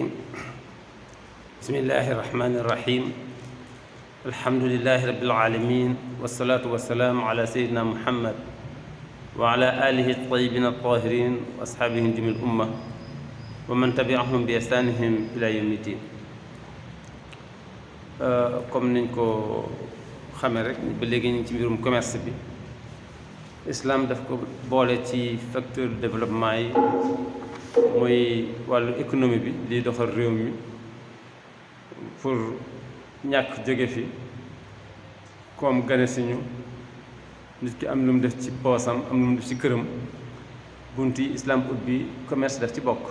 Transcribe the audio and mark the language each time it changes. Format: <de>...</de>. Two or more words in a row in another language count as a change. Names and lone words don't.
<ar>بسم الله الرحمن الرحيم. الحمد لله رب العالمين، والصلاة والسلام على سيدنا محمد وعلى آله الطيبين الطاهرين وأصحابه جميع الأمة ومن تبعهم بإحسانهم إلى يوم الدين.</ar> <wo>comme niñ ko xamee rek ba léegi ñu ngi ci mbirum commerce bi. Islam daf ko boole ci</wo> <fr>facteur de développement</fr> <wo>yi mooy wàllu économie bi liy doxal réew mi pour ñàkk jóge fi comme gane si ñu nit ki am lu mu def ci poosam am lu mu def ci këram bunt yi Islam ubbi commerce daf ci bokk.</wo>